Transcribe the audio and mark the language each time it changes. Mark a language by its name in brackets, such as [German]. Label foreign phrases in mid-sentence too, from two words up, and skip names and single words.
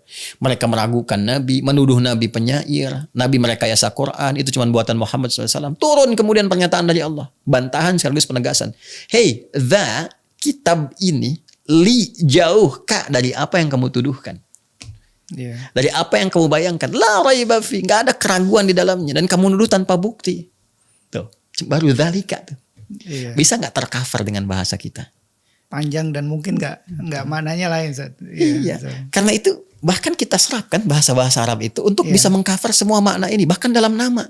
[Indonesian] Mereka meragukan Nabi, menuduh Nabi penyair, Nabi merekayasa Quran, itu cuma buatan Muhammad SAW. Turun kemudian pernyataan dari Allah, bantahan sekaligus penegasan. Hey, kitab ini li jauh kak dari apa yang kamu tuduhkan. Dari apa yang kamu bayangkan. [Arabic] La raiba fi, [Indonesian] nggak ada keraguan di dalamnya dan kamu nuduh tanpa bukti. Tuh, baru dzalika tuh. Bisa nggak tercover dengan bahasa kita? Panjang dan mungkin nggak maknanya lain. Iya. Karena itu bahkan kita serapkan bahasa-bahasa Arab itu untuk bisa mengcover semua makna ini, bahkan dalam nama.